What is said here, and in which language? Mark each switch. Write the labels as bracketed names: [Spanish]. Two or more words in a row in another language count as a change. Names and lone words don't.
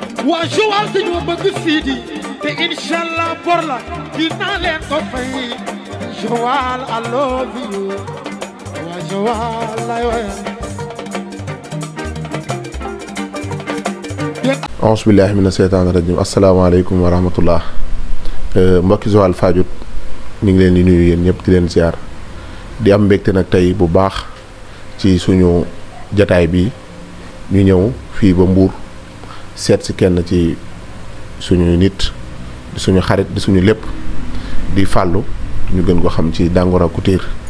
[Wolof] waa Joal dañoo bëgg Sidi te inshallah bor la dinaa leen ko fay Joal [English] I love you [Wolof] waa Joal lay wayal [Arabic] أعوذ بالله من الشيطان الرجيم السلام عليكم ورحمة الله [Wolof] mbokki Joal Fadiouth ñu ngi leen di nuyu yéen ñëpp di leen ziar di am mbégte nag tey bu baax ci suñu jataay bi ñu ñëw fii ba Mbour seet si kenn ci suñu nit di suñu xarit di suñu lépp di Fallou ñu gën ko xam ci Dangora Couture